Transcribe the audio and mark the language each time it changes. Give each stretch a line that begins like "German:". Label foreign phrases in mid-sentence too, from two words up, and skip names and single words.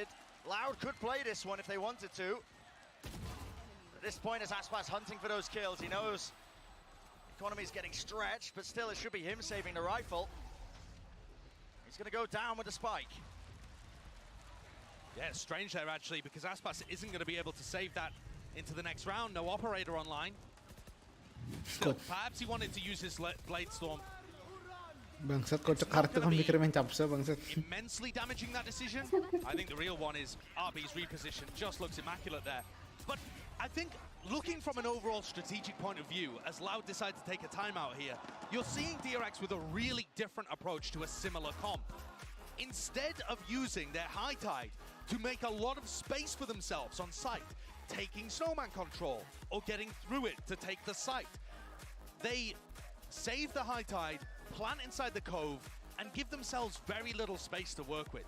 English: Loud could play this one if they wanted to. At this point, as Aspas hunting for those kills, he knows the economy is getting stretched, but still it should be him saving the rifle. He's going to go down with the spike. Yeah, it's strange there actually, because Aspas isn't going to be able to save that into the next round. No operator online. Still, perhaps he wanted to use his Blade Storm.
Indonesian: Bangsat, kocak kartu kan mikir main capsa bangsat.
English: Immensely damaging that decision. I think the real one is RB's reposition. Just looks immaculate there. But I think looking from an overall strategic point of view, as Loud decide to take a timeout here, you're seeing DRX with a really different approach to a similar comp. Instead of using their high tide to make a lot of space for themselves on site, taking snowman control or getting through it to take the site, they save the high tide, plant inside the cove, and give themselves very little space to work with.